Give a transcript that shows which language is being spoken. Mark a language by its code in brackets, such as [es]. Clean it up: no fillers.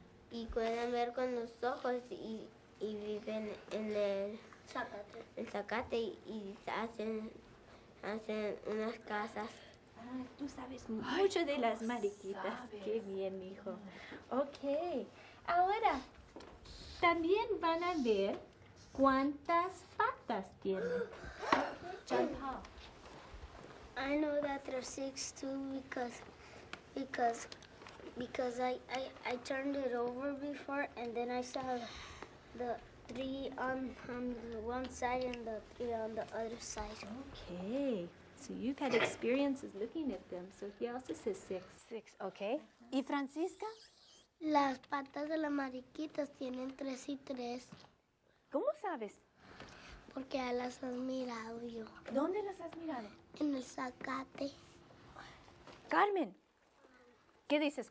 [es] Y pueden ver con los ojos y viven en el zacate y hacen unas casas. Ah, tú sabes mucho de las mariquitas. Qué bien, mijo. Ok. Ahora, también van a ver cuántas patas tienen. John Paul. [en] I know that there's 6 too because I turned it over before and then I saw the 3 on one side and the 3 on the other side. Okay. So you've had experiences looking at them. So he also says 6. 6, okay. [es] ¿Y Francisca? Las patas de las mariquitas tienen 3 y 3 ¿Cómo sabes? porque ya las has mirado yo ¿Dónde las has mirado? en el zacate. Carmen, ¿qué dices?